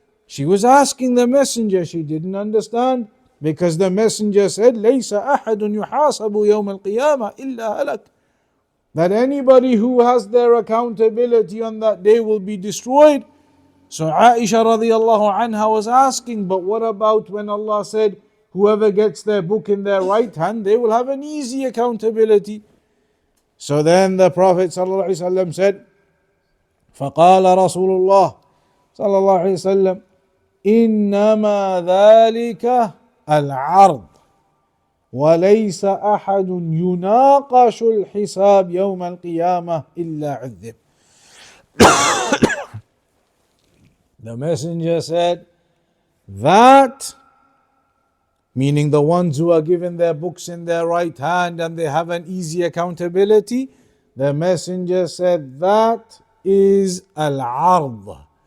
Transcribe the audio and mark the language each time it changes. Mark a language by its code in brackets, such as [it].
[en] She was asking the Messenger, she didn't understand, because the Messenger said, [ar] لَيْسَ أَحَدٌ يُحَاسَبُ يَوْمَ الْقِيَامَةِ إِلَّا هَلَكَ, [en] that anybody who has their accountability on that day will be destroyed. So Aisha radiallahu anha was asking, but what about when Allah said, whoever gets their book in their right hand, they will have an easy accountability. So then the Prophet sallallahu alaihi wasallam said, [ar] فقال رسول الله صلى الله عليه وسلم إنما ذلك العرض وليس أحد يناقش الحساب يوم القيامة إلا عذب. [en] The Messenger said, that, meaning the ones who are given their books in their right hand and they have an easy accountability, the Messenger said, that is al-ard.